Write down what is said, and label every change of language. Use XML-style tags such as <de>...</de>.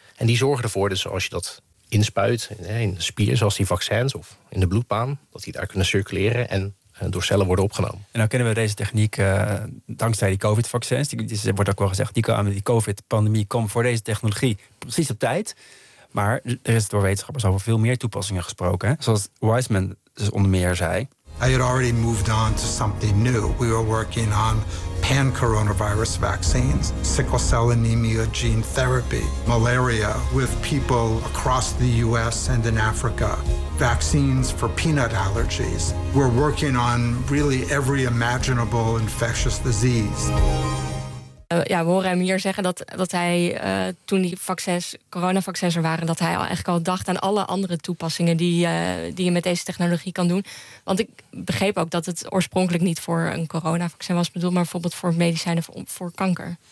<nl>En die zorgen ervoor dat dus als je dat inspuit in de spier, zoals die vaccins of in de bloedbaan, dat die daar kunnen circuleren en door cellen worden opgenomen. En dan kennen we deze techniek dankzij die COVID-vaccins. Die wordt ook wel gezegd, die COVID-pandemie kwam voor deze technologie precies op tijd. Maar er is door wetenschappers over veel meer toepassingen gesproken. Hè? Zoals Wiseman dus onder meer zei.</nl> <en>I had already moved on to something new. We were working on pan-coronavirus vaccines, sickle cell anemia gene therapy, malaria with people across the US and in Africa, vaccines for peanut allergies. We're working on really every imaginable infectious disease.</en> <nl>Ja, we horen hem hier zeggen dat hij toen die coronavaccins er waren, dat hij eigenlijk al dacht aan alle andere toepassingen die je met deze technologie kan doen. Want ik begreep ook dat het oorspronkelijk niet voor een coronavaccin was bedoeld, maar bijvoorbeeld voor medicijnen voor kanker.</nl>